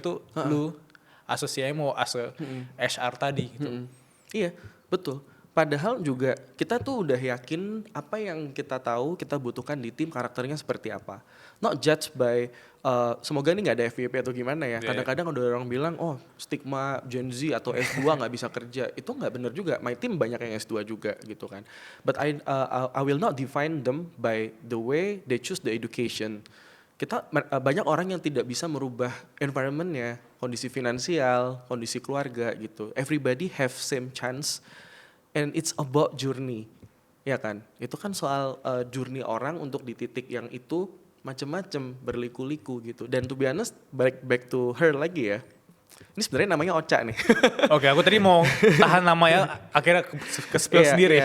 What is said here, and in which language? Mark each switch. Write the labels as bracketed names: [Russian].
[Indonesian] itu lu [English] as a CMO, as a HR [Indonesian] tadi gitu. Iya, betul. Padahal juga kita tuh udah yakin apa yang kita tahu kita butuhkan di tim karakternya seperti apa. [English] Not judged by [Indonesian] semoga ini nggak ada FYP atau gimana ya. [English] Yeah. [Indonesian] Kadang-kadang ada orang bilang oh stigma Gen Z atau S2 nggak bisa kerja. Itu nggak benar juga. [English] My team [Indonesian] banyak yang S2 juga gitu kan. [English] But I will not define them by the way they choose the education. [Indonesian] Kita banyak orang yang tidak bisa merubah environmentnya, kondisi finansial, kondisi keluarga gitu. [English] Everybody have same chance. And it's about journey, [Indonesian] ya kan? Itu kan soal journey orang untuk di titik yang itu macem-macem berliku-liku gitu. [English] Dan to be honest, back to her [Indonesian] lagi ya. Ini sebenarnya namanya Ocha nih. Oke, aku tadi mau tahan namanya, akhirnya ke spill sendiri.